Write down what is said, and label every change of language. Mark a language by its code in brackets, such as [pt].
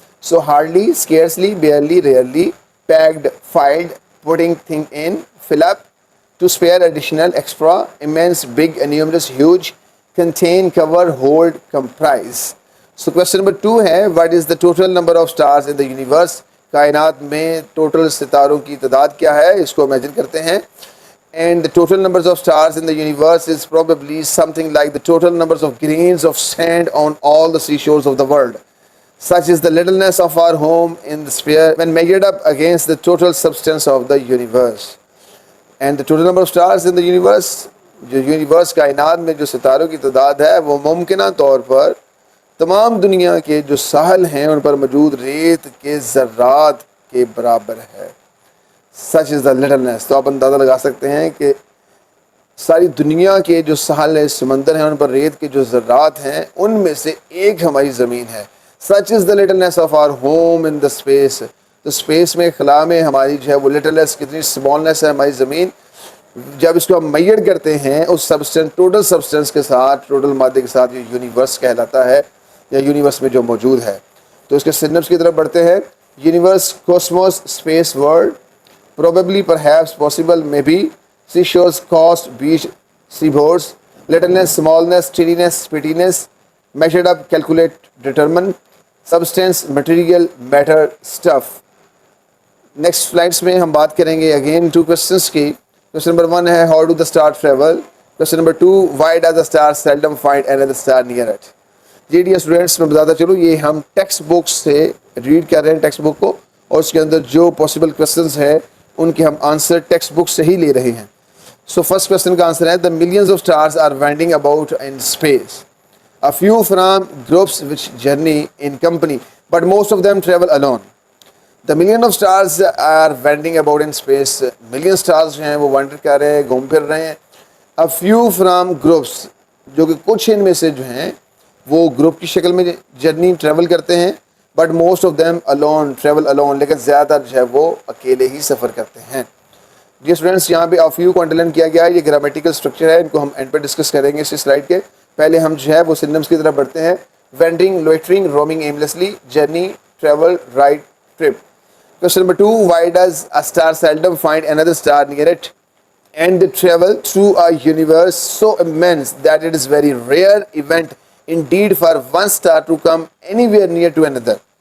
[en] So hardly, scarcely, barely, rarely, packed, filled, putting thing in, fill up, to spare, additional, extra, immense, big, numerous, huge, contain, cover, hold, comprise. So question number 2 ہے what is the total number of stars in the universe؟ [ur] کائنات میں total ستاروں کی تعداد کیا ہے، اس کو imagine کرتے ہیں. [en] And the total numbers of stars in the universe is probably something like the total numbers of grains of sand on all the seashores of the world. Such is the littleness of our home in the sphere when measured up against the total substance of the universe. And the total number of stars in the universe، [ur] جو universe کائنات میں جو ستاروں کی تعداد ہے وہ ممکنہ طور پر تمام دنیا کے جو ساحل ہیں ان پر موجود ریت کے ذرات کے برابر ہے. [en] Such is the littleness. [ur] تو آپ اندازہ لگا سکتے ہیں کہ ساری دنیا کے جو ساحل ہیں، سمندر ہیں، ان پر ریت کے جو ذرات ہیں ان میں سے ایک ہماری زمین ہے. [en] Such is the littleness of our home in the space. [ur] تو اسپیس میں، خلا میں ہماری جو ہے وہ لٹلنس، کتنی اسمالنس ہے ہماری زمین. جب اس کو ہم میئر کرتے ہیں اس سبسٹنس، ٹوٹل سبسٹنس کے ساتھ، ٹوٹل مادے کے ساتھ، یہ یونیورس کہلاتا ہے یا یونیورس میں جو موجود ہے. تو اس کے سینونمز کی طرف بڑھتے ہیں. [en] Universe, cosmos, space, world, probably, perhaps, possible, may be, seashores, coast, beach, seaboards, littleness, smallness, tidiness, pettiness, measured up, calculate, determine, substance, material, matter, stuff. [ur] Next slides میں ہم بات کریں گے اگین 2 questions کی. Question number 1 ہے [en] How do the star travel. Question number 2 why does the star seldom find another star near it. [ur] جی dear students میں بتاتا چلوں یہ ہم ٹیکسٹ بک سے ریڈ کر رہے ہیں ٹیکسٹ بک کو, اور اس کے اندر جو پاسبل کوشچنس ہیں ان کے ہم آنسر ٹیکسٹ بک سے ہی لے رہے ہیں. [en] So first question کا answer ہے the millions of stars are wandering about in space. A few from groups which journey in company, but most of them travel alone. The million of stars are wandering about in space. Million stars [ur] جو ہیں وہ wander کر رہے ہیں, گھوم پھر رہے ہیں. [en] A few from groups, [ur] جو کہ کچھ ان میں سے جو ہیں وہ گروپ کی شکل میں جرنی ٹریول کرتے ہیں, [en] but most of them alone travel alone, [ur] لیکن زیادہ جو ہے وہ اکیلے ہی سفر کرتے ہیں. جی اسٹوڈینٹس یہاں پہ a few کو انڈرلائن کیا گیا ہے, یہ گرامیٹیکل اسٹرکچر ہے, ان کو ہم اینڈ پہ ڈسکس کریں گے اسی سلائڈ کے. پہلے ہم جو ہے وہ سنونیمز کی طرف بڑھتے ہیں. [en] Wandering, loitering, roaming aimlessly, journey, travel, ride, trip. Question number 2, why does a star seldom find another star near it? And they travel through a universe so immense that it is very rare event indeed for one star to come anywhere near to another.